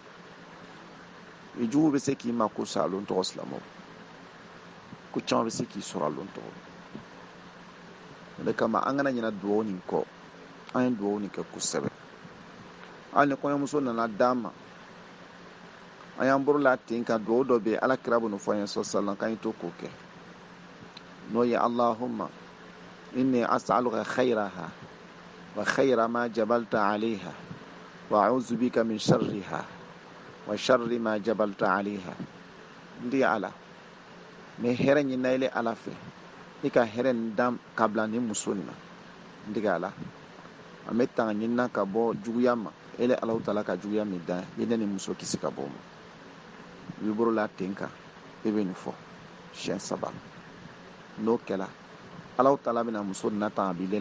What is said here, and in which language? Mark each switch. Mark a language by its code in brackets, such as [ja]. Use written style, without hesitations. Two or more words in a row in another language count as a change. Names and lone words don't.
[bm] I jugu bɛ se k'i ma ko sa a lon tɔgɔ silamɛw, ko caman bɛ se k'i sɔrɔ a lon tɔgɔ. O de kama an kana ɲinɛ dugawu nin kɔ, an ye dugawu nin kɛ kosɛbɛ. Hali ni kɔɲɔmuso nana d'an ma, an y'an borola ten ka dugawu dɔ bɛ yen, alakira bɛ n'o fɔ an ye sallallahu k'an ye to k'o kɛ. N'o ye [ar] اللهم إني أسألك خيرها وخير ما جبلتها عليه وأعوذ بك من شرها وشر ما جبلتها عليه [bm] ndi ala me hɛrɛ ɲinina ile ala fɛ i ka hɛrɛ nin dan kabla ni muso nin na ndi ala an bɛ tanga ɲinina ka bɔ juguya ma ile ala taala ka juguya min dan i ni muso kisi ka bɔ ma i bɛ borola ten kan i bɛ nin fɔ siɲɛ 3 n'o kɛla ala taala bɛna muso nin natan a b'i